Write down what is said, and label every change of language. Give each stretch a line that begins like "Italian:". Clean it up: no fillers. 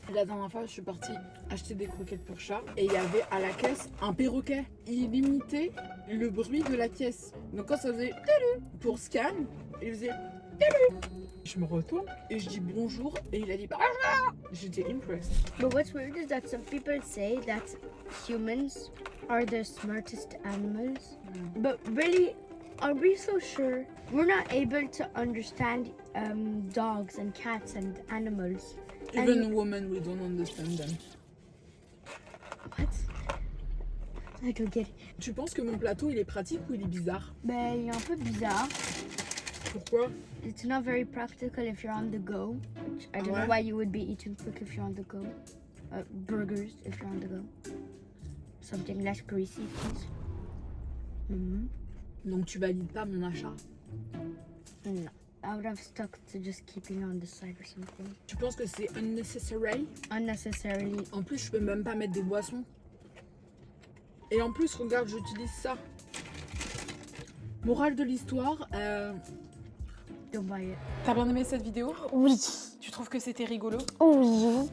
French: La dernière fois, je suis partie acheter des croquettes pour chat et il y avait à la caisse un perroquet. Il imitait le bruit de la caisse. Donc quand ça faisait télé pour scan, il faisait télé. Je me retourne et je dis bonjour et il a dit bonjour. J'étais impressed.
English: But what's weird is that some people say that humans are the smartest animals. But really, are we so sure? We're not able to understand dogs and cats and animals. Even women, we don't understand them. What? I don't get it.
French: Tu penses que mon plateau il est pratique ou il est bizarre? Ben, il est un peu bizarre. Pourquoi?
English: It's not very practical if you're on the go. Which I don't know why you would be eating quick if you're on the go. Burgers if you're on the go. Something less greasy, please.
French: Donc tu valides pas mon achat?
English: No. I would have stuck to just keeping on the side or something.
French: Tu penses que c'est unnecessary?
English: Unnecessarily.
French: En plus, je peux même pas mettre des boissons. Et en plus, regarde, j'utilise ça. Morale de l'histoire.
English: Don't buy it.
French: T'as bien aimé cette vidéo? Oui. Tu trouves que c'était rigolo? Oui.